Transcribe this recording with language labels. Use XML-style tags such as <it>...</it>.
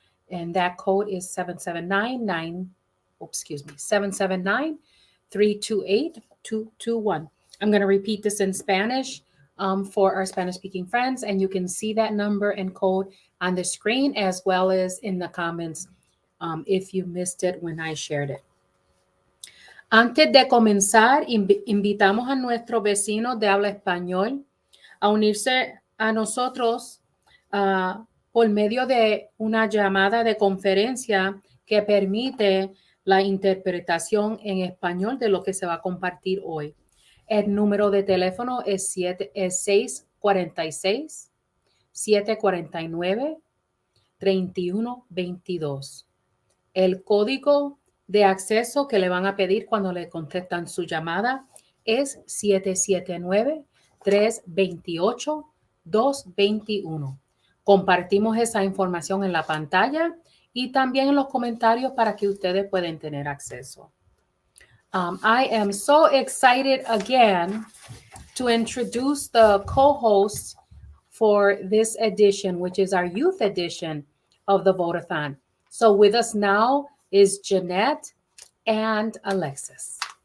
<en>And that code is 779-328-221. I'm going to repeat this in Spanish for our Spanish-speaking friends, and you can see that number and code on the screen as well as in the comments if you missed it when I shared it.</en> <es>Antes de comenzar, invitamos a nuestros vecinos de habla español a unirse a nosotros por medio de una llamada de conferencia que permite la interpretación en español de lo que se va a compartir hoy. El número de teléfono es 646-749-3122. El código de acceso que le van a pedir cuando le contestan su llamada es 779-328-221. Compartimos esa información en la pantalla y también en los comentarios para que ustedes puedan tener acceso.</es> <en>I am so excited again to introduce the co-hosts for this edition, which is our youth edition of the Vote-A-Thon. So with us now is Jeanette and Alexis.</en>